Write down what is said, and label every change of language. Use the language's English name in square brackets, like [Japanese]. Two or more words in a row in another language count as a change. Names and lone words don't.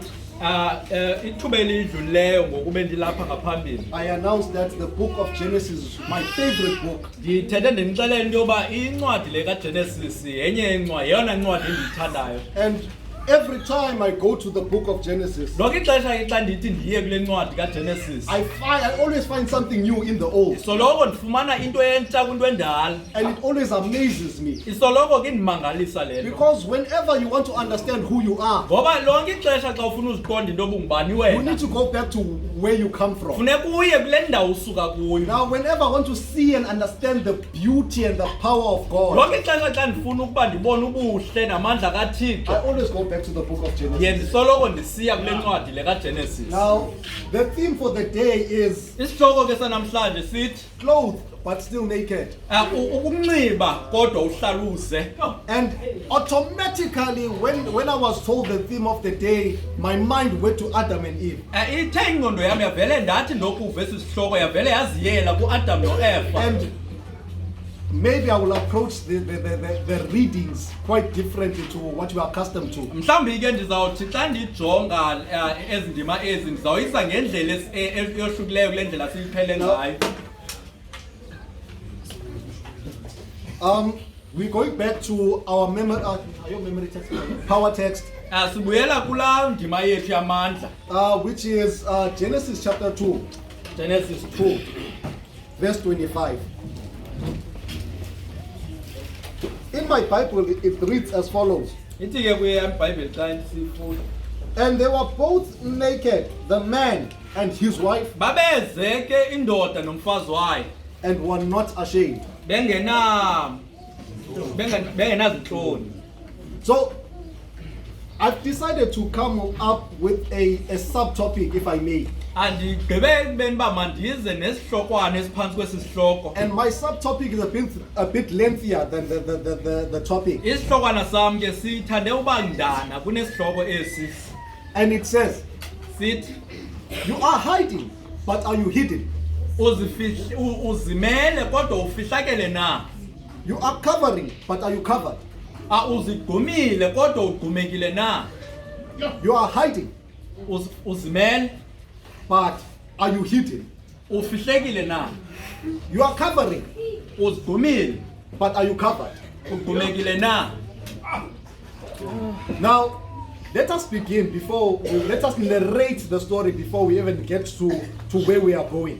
[Xhosa] Ithuba elidluleyo ngokube ndilapha ngaphambili. [English] I announced that the book of Genesis is my favorite book. [Xhosa] Ndithethe ndinixelele into yoba incwadi le kaGenesis yenye yeyona ncwadi endiyithandayo. [English] And every time I go to the book of Genesis, [Xhosa] Lonke ixesha xa ndithi ndiye kule ncwadi kaGenesis, [English] I always find something new in the old. [Xhosa] soloko ndifumana into entsha kwinto endala. [English] And it always amazes me. [Xhosa] Isoloko ke ndimangalisa le nto. [English] Because whenever you want to understand who you are, [Xhosa] Ngoba lonke ixesha xa ufuna uziqonda into obungubani [English] you [Xhosa] wena, [English] need to go back to where you come from. [Xhosa] funeka uye kule ndawo usuka kuyo. [English] Now, whenever I want to see and understand the beauty and the power of God, [Xhosa] Lonke ixesha xa ndifuna ukuba ndibone ubuhle namandla kaThixo, [English] I always go back to the book of [Xhosa] ndiye [English] Genesis. [Xhosa] ndisoloko ndisiya kule ncwadi le kaGenesis. [English] Now, the theme for the day is [Xhosa] Isihloko ke sanamhlanje sithi [English] clothed but still naked. [Xhosa] ukunxiba kodwa uhlaluze. [English] And automatically, when I was told the theme of the day, my mind went to Adam and Eve. [Xhosa] Ithe ingqondo yami yavele ndathi ndokuva esi sihloko yavele yaziyela kuAdam noEva. [English] And maybe I will approach the readings quite differently to what you are accustomed to. [Xhosa] Mhlawumbi ke ndizawuthi xa ndijonga ezi ndima ezi ndizawuyisa ngendlela eyohlukileyo kule ndlela siyiphele ngayo. [English] We're going back to our memory text, power text, [Xhosa] Sibuyela kulaa ndima yethu yamandla. [English] which is Genesis chapter 2, [Xhosa] Genesis 2 [English] verse 25. In my Bible, it reads as follows. [Xhosa] ithi ke kwiBhayibhile xa sifunda. [English] And they were both naked, the man and his wife, [Xhosa] Babeze ke indoda nomfazi wayo [English] and were not ashamed. [Xhosa] bengenazintloni. [English] So, I've decided to come up with a subtopic, if I may. [Xhosa] Andigqibe ekubeni uba mandize nesihlokwana esiphansi kwesi sihloko. [English] And my subtopic is a bit lengthier than the topic. [Xhosa] Isihlokwana sam ke sithande uba ndana kunesihloko esi. [English] And it says, [Xhosa] Sithi [English] you are hiding, but are you hidden? [Xhosa] uzimele kodwa ufihlakele na. [English] You are covering, but are you covered? [Xhosa] Uzigqumile kodwa ugqumekile na. [English] You are hiding, [Xhosa] Uzimele [English] but are you hidden? [Xhosa] ufihlekile na. [English] You are covering, [Xhosa] Uzigqumile [English] but are you covered? [Xhosa] ugqumekile na. [English] Now, let us begin let us narrate the story before we even get to where we are going.